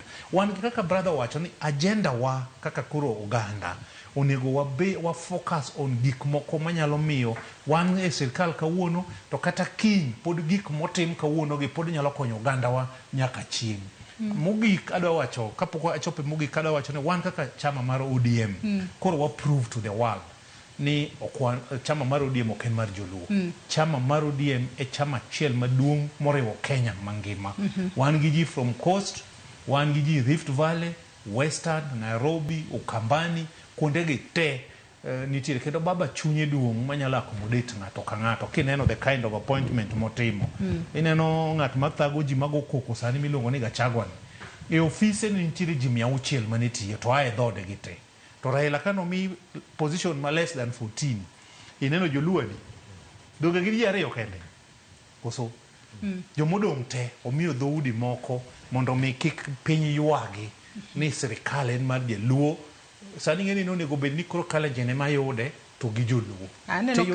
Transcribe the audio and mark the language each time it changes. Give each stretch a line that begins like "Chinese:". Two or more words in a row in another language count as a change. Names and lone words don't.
Luo (Kenya and Tanzania): Wan kaka brother wacho ni agenda wa kaka koro oganda onego wa
English: focus on
Luo (Kenya and Tanzania): gik moko manyalo miyo wan e sirkal kawuono to kata kiny pod gik motim kawuono gi pod nyalo konyo oganda wa nyaka chieng'. Mogik adwa wacho kapok achope mogik adwa wacho ni wan kaka chama mar ODM koro wa
English: prove to the world
Luo (Kenya and Tanzania): ni chama mar ODM ok en mar joluo. Chama mar ODM e chama achiel maduong' moriwo Kenya mangima. Wan gi ji
English: from coast,
Luo (Kenya and Tanzania): wan gi ji Rift Valley, Western, Nairobi, Ukambani, kuonde gi te nitiere kendo baba chunye duong' manyalo accommodate ng'ato ka ng'ato kineno
English: the kind of appointment
Luo (Kenya and Tanzania): motimo. Ineno ng'at mathago ji mago koko sani miluongo ni Gachagua ni. E ofise ni nitiere ji 600 mane tiyo to ae dhode gi te. To Raila kano mi position ma
English: less than 14.
Luo (Kenya and Tanzania): Ineno joluadi. Doge gi ji ariyo kende. Koso jomodong' te omiyo dhoudi moko mondo mi kik piny ywagi ni sirkal en mar jaluo. Sani ng'eni nonego bed ni koro Kalenjin ema yude to gi joluo.